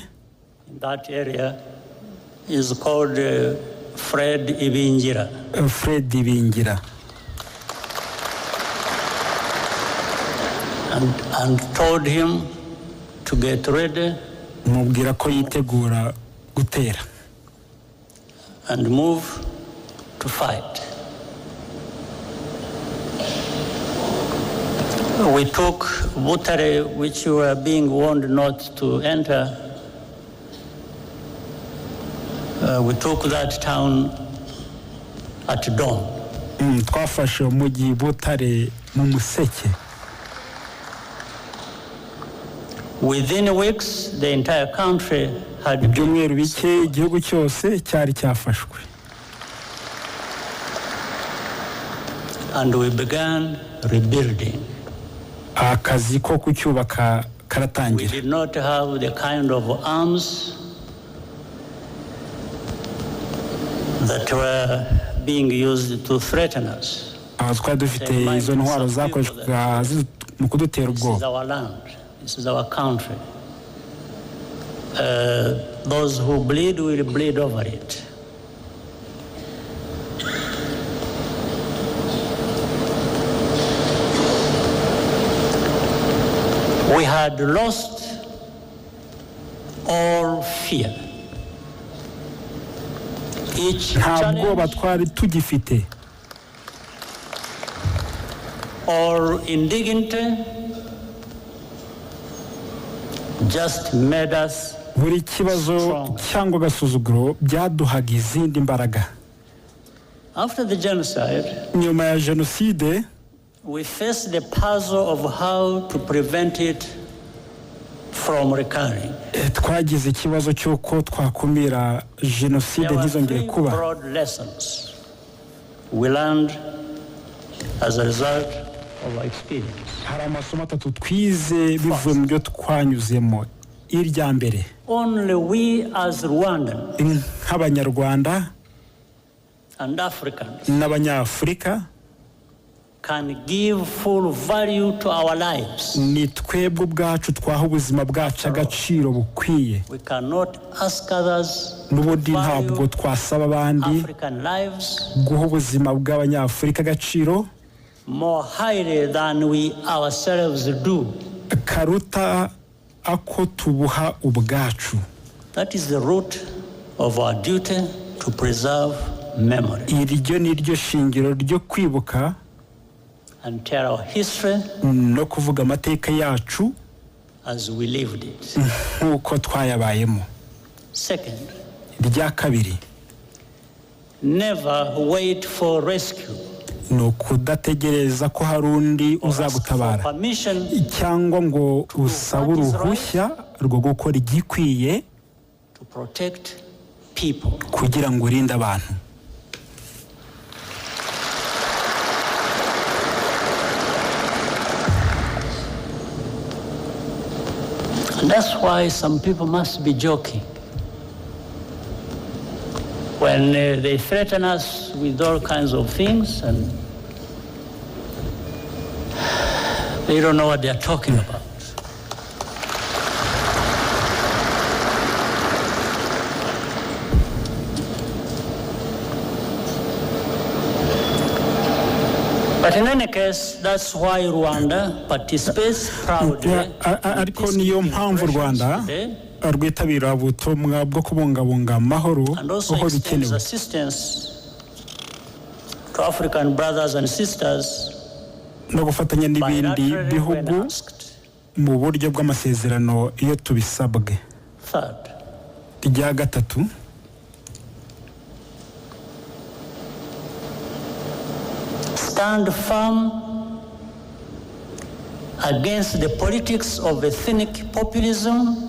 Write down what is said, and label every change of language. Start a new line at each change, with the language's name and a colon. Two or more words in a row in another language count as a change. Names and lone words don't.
English: That area is called Fred Ibingira. Fred Ibingira. And told him to get ready.
Kinyarwanda: mubwira ko yitegura gutera.
English: And move to fight. We took Butare, which we were being warned not to enter. We took that town at dawn.
Kinyarwanda: twafashe umujyi Butare mu museke.
English: Within weeks, the entire country had been.
Kinyarwanda: ibyumweru bike igihugu cyose cyari cyafashwe.
English: And we began rebuilding.
Kinyarwanda: akazi ko kucyubaka
English: We
Kinyarwanda: karatangira.
English: did not have the kind of arms that were being used to threaten us.
Kinyarwanda: twari dufite izo ntwaro zakoreshwaga mu kudutera
English: This is
Kinyarwanda: ubwoba.
English: our land. This is our country. Those who bleed will bleed over it. We had lost all fear. Each
Kinyarwanda: nta bwoba
English: challenge
Kinyarwanda: twari tugifite.
English: or indignity just made us
Kinyarwanda: buri kibazo cyangwa gasuzuguro byaduhaga izindi mbaraga.
English: After the genocide,
Kinyarwanda: nyuma ya Genocide,
English: we faced the puzzle of how to prevent it from recurring.
Kinyarwanda: twagize ikibazo cy'uko twakumira Genocide ntizongere kuba.
English: There were 3 broad lessons we learned as a result of our experience.
Kinyarwanda: hari amasomo 3 twize bivuye mu byo twanyuzemo. irya mbere,
English: only we as Rwandan
Kinyarwanda: nk'abanyarwanda
English: and Africans
Kinyarwanda: n'abanyafurika
English: can give full value to our lives.
Kinyarwanda: ni twebwe ubwacu twaha ubuzima bwacu agaciro bukwiye.
English: We cannot ask others
Kinyarwanda: n'ubundi ntabwo twasaba abandi
English: African lives
Kinyarwanda: guha ubuzima bw'abanyafurika agaciro
English: more highly than we ourselves do.
Kinyarwanda: karuta ako tubuha ubwacu.
English: That is the root of our duty to preserve memory
Kinyarwanda: iryo ni ryo shingiro ryo kwibuka
English: and tell our history
Kinyarwanda: no kuvuga amateka yacu
English: as we lived it.
Kinyarwanda: nk'uko twayabayemo.
English: Second,
Kinyarwanda: irya kabiri,
English: never wait for rescue
Kinyarwanda: ni ukudategereza ko hari undi uzagutabara cyangwa ngo usabe uruhushya rwo gukora igikwiye
English: to protect people.
Kinyarwanda: kugira ngo urinde abantu.
English: And that's why some people must be joking when they threaten us with all kinds of things and they don't know what they are talking about. But in any case, that's why Rwanda participates proudly.
Kinyarwanda: ariko niyo mpamvu Rwanda rwitabira ubutumwa bwo kubungabunga amahoro aho bikenewe.
English: Assistance to African brothers and sisters
Kinyarwanda: no gufatanya n'ibindi bihugu mu buryo bw'amasezerano iyo tubisabwe.
English: Third,
Kinyarwanda: irya gatatu,
English: stand firm against the politics of ethnic populism.